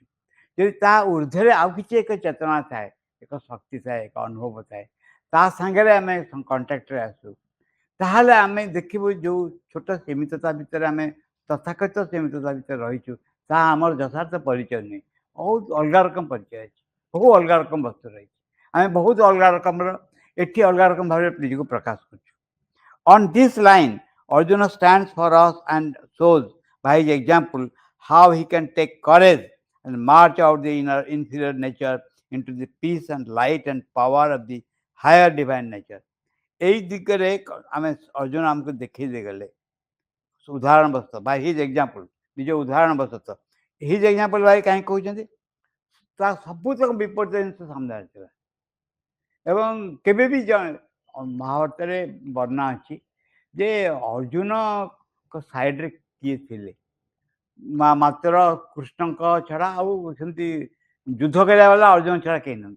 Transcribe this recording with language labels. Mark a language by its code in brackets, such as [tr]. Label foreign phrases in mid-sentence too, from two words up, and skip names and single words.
[or] ଯଦି ତା ଉର୍ଦ୍ଧ୍ୱରେ ଆଉ କିଛି ଏକ ଚେତନା ଥାଏ, ଏକ ଶକ୍ତି ଥାଏ, ଏକ ଅନୁଭବ ଥାଏ, ତା ସାଙ୍ଗରେ ଆମେ କଣ୍ଟାକ୍ଟରେ ଆସୁ, ତାହେଲେ ଆମେ ଦେଖିବୁ ଯେଉଁ ଛୋଟ ସୀମିତତା ଭିତରେ ଆମେ ତଥାକଥିତ ସୀମିତତା ଭିତରେ ରହିଛୁ, ତାହା ଆମର ଯଥାର୍ଥ ପରିଚୟ ନୁହେଁ, ବହୁତ ଅଲଗା ରକମ ପରିଚୟ ଅଛି, ବହୁ ଅଲଗା ରକମ ବସ୍ତୁ ରହିଛି। ଆମେ ବହୁତ ଅଲଗା ରକମର ଏଠି ଅଲଗା ରକମ ଭାବରେ ନିଜକୁ ପ୍ରକାଶ କରୁଛୁ। [en] On this line, Arjuna stands for us and shows by his example how he can take courage and march out the inner inferior nature into the peace and light and power of the higher divine nature. [or] এই ଦିଗରେ ଆମେ ଅର୍ଜୁନ ଆମକୁ ଦେଖେଇ ଦେଇଗଲେ ଉଦାହରଣ ବଶତଃ [en] by his example, [or] ନିଜ ଉଦାହରଣ ବଶତଃ। [en] his example [or] ଭାଇ କାହିଁକି କହୁଛନ୍ତି? ତା ସବୁତକ ବିପରୀତ ଜିନିଷ ସାମ୍ନା ଆସିଥିଲା। ଏବଂ କେବେ ବି ମହାଭାରତରେ ବର୍ଣ୍ଣନା ଅଛି ଯେ ଅର୍ଜୁନଙ୍କ ସାଇଡ୍ରେ କିଏ ଥିଲେ, ମାତ୍ର କୃଷ୍ଣଙ୍କ ଛଡ଼ା ଆଉ ସେମିତି ଯୁଦ୍ଧ କରିବା ବାଲା ଅର୍ଜୁନ ଛଡ଼ା କେହି ନାହାନ୍ତି।